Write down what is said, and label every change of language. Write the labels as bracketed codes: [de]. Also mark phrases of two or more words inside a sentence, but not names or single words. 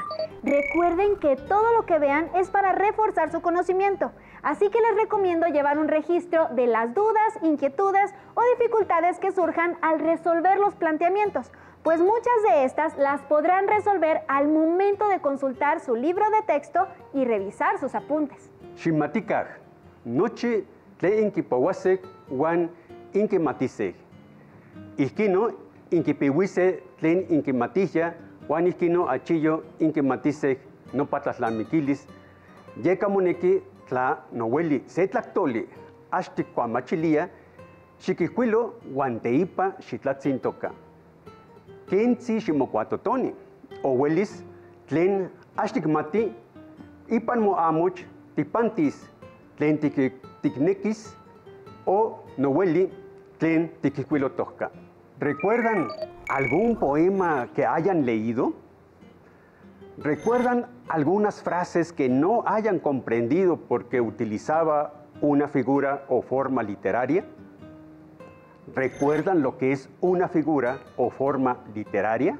[es] Recuerden que todo lo que vean es para reforzar su conocimiento, así que les recomiendo llevar un registro de las dudas, inquietudes o dificultades que surjan al resolver los planteamientos, pues muchas de estas las podrán resolver al momento de consultar su libro de texto y revisar sus apuntes. [nah] Ximatikaj, noche tle inkipawasek huan inkimatisej. Ihkino inkipihuise tlen inkimatija huan ihkino achillo inkimatisej no patlatlamikilis. Yeka moneki tla noweli se tlactoli axtikuamachilia xikihkuilo huan teipa xitlatzintoka. Kentzi ximokuatotoni, owelis tlen axtikmati ipan moamoch tipantis tlen tiknekis o noweli tlen tikihkuilotohka. [es] ¿Recuerdan algún poema que hayan leído? ¿Recuerdan algunas frases que no hayan comprendido porque utilizaba una figura o forma literaria? ¿Recuerdan lo que es una figura o forma literaria?